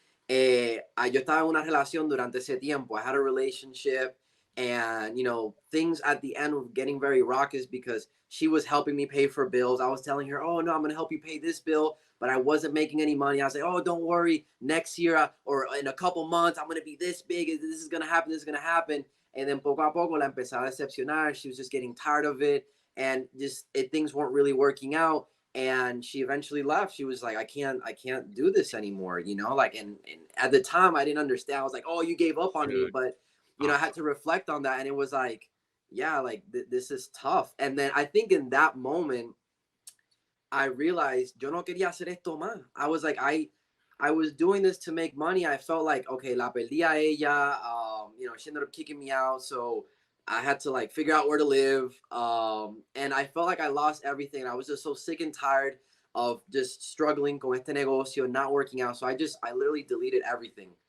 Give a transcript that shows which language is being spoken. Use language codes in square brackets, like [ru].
[es] Yo estaba en una relación durante ese tiempo. [en] I had a relationship, and things at the end were getting very raucous because she was helping me pay for bills. I was telling her, oh no, I'm going to help you pay this bill, but I wasn't making any money. I was like, oh, don't worry, next year or in a couple months I'm going to be this big, this is going to happen, this is going to happen. And then [es] poco a poco la empecé a decepcionar. [en] She was just getting tired of it, and just things weren't really working out. And she eventually left. She was like, I can't do this anymore, like, and at the time I didn't understand. I was like, oh, you gave up on me. But I had to reflect on that, and it was like, yeah, like this is tough. And then I think in that moment, I realized [es] yo no quería hacer esto más. [en] I was like, I was doing this to make money. I felt like, okay, [es] la perdí a ella. [en] You know, she ended up kicking me out. So I had to like figure out where to live. And I felt like I lost everything. I was just so sick and tired of just struggling [es] con este negocio, [en] not working out. So I literally deleted everything.